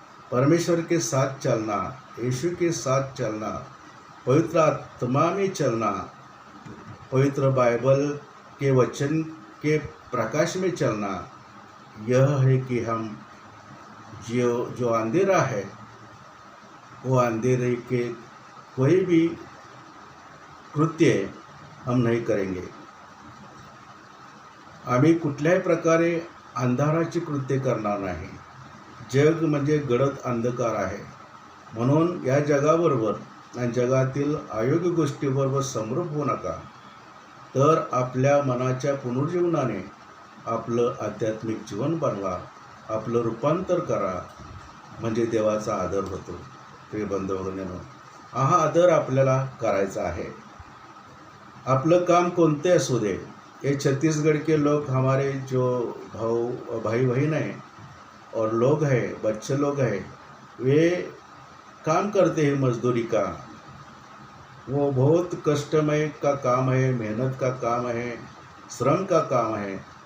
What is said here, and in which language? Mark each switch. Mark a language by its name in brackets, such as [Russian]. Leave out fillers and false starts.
[Hindi] परमेश्वर के साथ चलना, यीशु के साथ चलना, पवित्र आत्मा में चलना, पवित्र बाइबल के वचन के प्रकाश में चलना, यह है कि हम जो अंधेरा है वो अंधेरे के कोई भी कृत्य हम नहीं करेंगे. [Marathi] आम्ही कुठल्याही प्रकारे अंधाराची कृत्य करणार नाही. जग म्हणजे गडद अंधकार आहे, म्हणून या जगाबरोबर आणि जगातील अयोग्य गोष्टीबरोबर समरूप होऊ नका. तर आपल्या मनाच्या पुनर्जीवनाने आपलं आध्यात्मिक जीवन बनवा, आपलं रूपांतर करा, म्हणजे देवाचा आदर होतो. प्रिय बंधू भगिनींनो, हा आदर आपल्याला करायचा आहे. आपलं काम कोणते असू दे, [Hindi] ये छत्तीसगढ़ के लोग, हमारे जो भाई बहन हैं और लोग हैं, बच्चे लोग हैं, वे काम करते हैं मजदूरी का. वो बहुत कष्टमय का काम है, मेहनत का काम है, श्रम का काम है.